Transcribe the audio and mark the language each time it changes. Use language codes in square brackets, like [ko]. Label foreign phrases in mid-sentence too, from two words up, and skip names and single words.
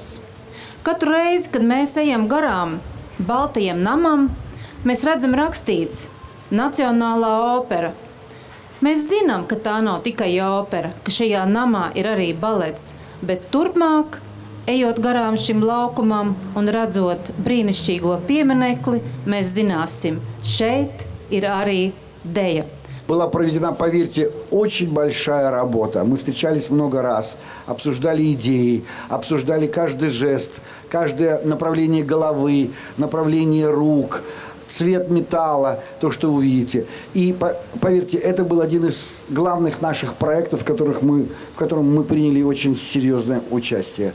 [lv] Katru reizi, kad mēs ejam garām Baltajam namam, mēs redzam rakstīts Nacionālā opera. Mēs zinām, ka tā nav tikai opera, ka šajā namā ir arī balets, bet turpmāk, ejot garām šim laukumam un redzot brīnišķīgo pieminekli, mēs zināsim, šeit ir arī deja. [ru] Была проведена, поверьте, очень большая работа. Мы встречались много раз, обсуждали идеи, обсуждали каждый жест, каждое направление головы, направление рук, цвет металла, то, что вы видите. И поверьте, это был один из главных наших проектов, в котором мы приняли очень серьезное участие.